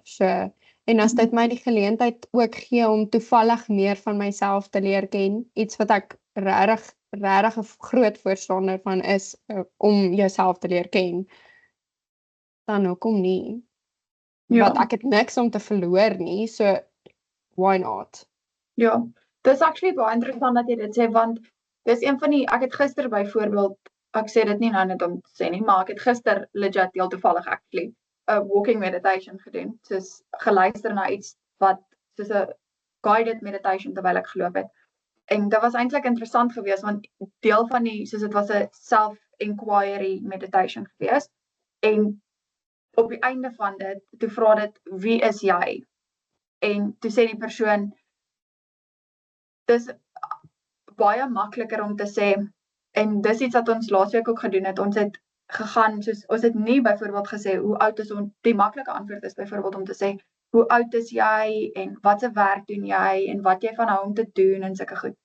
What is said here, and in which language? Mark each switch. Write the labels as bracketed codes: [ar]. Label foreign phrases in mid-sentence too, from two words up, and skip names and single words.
[af] So, en as dit my die geleentheid ook gee om toevallig meer van myself te leer ken, iets wat ek regtig 'n groot voorstander van is, om jouself te leer ken, dan hoekom nie? Ja. Want ek het niks om te verloor nie, [en] so why not? [af] Ja, dis actually baie interessant dat jy dit sê, want dis een van die, ek het gister byvoorbeeld, ek sê dit nie nou net om te sê nie, maar ek het gister legit heel toevallig actually 'n [en] walking meditation [af] gedoen, soos geluister na iets wat soos 'n [en] guided meditation [af] terwyl ek geloop het. En dit was eintlik interessant geweest, want deel van die, soos dit was 'n [en] self-inquiry meditation [af] geweest, en op die einde van dit, toe vra dit, wie is jy? En toe sê die persoon, dis baie makliker om te sê, en dis iets wat ons laasweek ook gedoen het, ons het gegaan, soos, ons het nie byvoorbeeld gesê, hoe oud is ons, die maklike antwoord is byvoorbeeld om te sê, hoe oud is jy, en wat se werk doen jy, en wat jy van hou om te doen, en sulke goed.